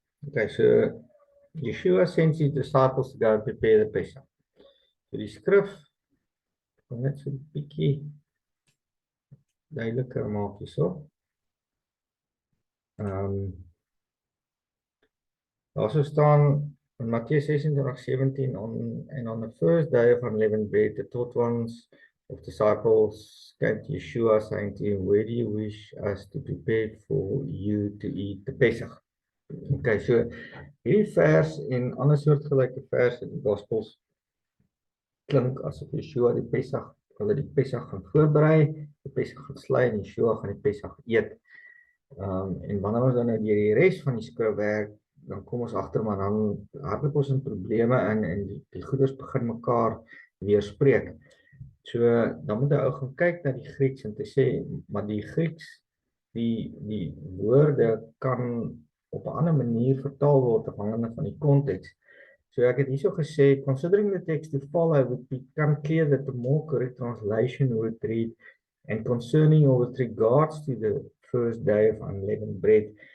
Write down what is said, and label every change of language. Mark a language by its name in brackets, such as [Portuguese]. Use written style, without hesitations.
[English] Okay, so Yeshua sends his disciples to go and prepare the Pesach. [Afrikaans] So die skrif gaan net so 'n bietjie duideliker maak hierso. Daar sou staan in Matteus 26:17 [English] on the first day of unleavened bread, the 12 ones of disciples came to Yeshua saying to him, where do you wish us to prepare for you to eat the Pesach? [Afrikaans] Okay, so hierdie vers en ander soortgelyke verse in die Gospels klink asof Yeshua die Pesach, hulle die Pesach gaan voorberei, die Pesach gaan slay en Yeshua gaan die Pesach eet. En wanneer ons dan nou deur die res van die skrif werk, dan kom ons agter maar dan hardloop ons in probleme in en die goeders begin mekaar weerspreek. So dan moet jy ou gaan kyk na die Grieks en te sê, maar die Grieks, die woorde kan op 'n ander manier vertaal word afhangende van die konteks. So ek het hierso gesê, [English] considering the text to follow, it would become clear that the more correct translation would read, and concerning or with regards to the first day of unleavened bread.